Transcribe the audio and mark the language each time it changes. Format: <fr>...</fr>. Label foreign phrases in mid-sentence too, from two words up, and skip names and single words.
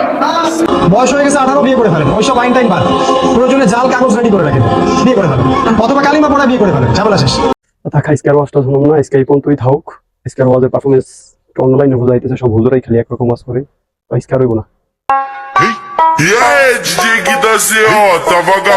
<bn>বয়স হয়ে গেছে 18, বিয়ে করে ফেলেন। ওইসব আইন টাইম বাদ, প্রয়োজনে জাল কাগজ রেডি করে রাখেন, বিয়ে করে ফেলেন, অথবা কালিমা পড়া বিয়ে করে ফেলেন, ঝামেলা শেষ। থাকা আজকের ওয়াজটা শুনুন না, আজকে এই পর্যন্তই থাকুক। আজকের ওয়াজের পারফরমেন্স অনলাইনে বোঝাইতেছে, সব হুজুরাই খালি একরকম ওয়াজ করে, আজকে আর হইব না।</bn> <pt>E aí, DJ que tá assim, ó, tá vagabundo.</pt>